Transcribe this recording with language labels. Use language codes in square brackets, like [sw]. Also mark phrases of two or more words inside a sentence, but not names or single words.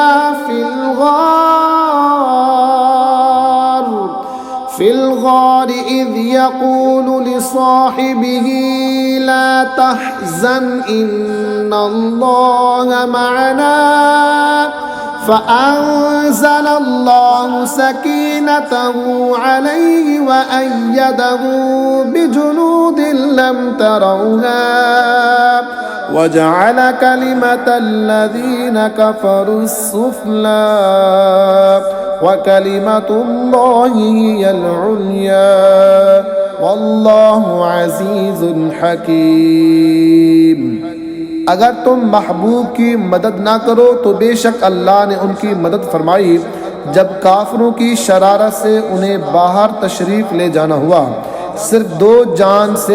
[ar] في الغار إذ يقول لصاحبه لا تحزن إن الله معنا فأنزل الله سكينته عليه وأيده بجنود لم تروها وجعل كلمة الذين كفروا السفلى وكلمة الله هي العليا والله عزيز حكيم. [ur] اگر تم محبوب کی مدد نہ کرو تو بے شک اللہ نے ان کی مدد فرمائی جب کافروں کی شرارت سے انہیں باہر تشریف لے جانا ہوا، صرف دو جان سے.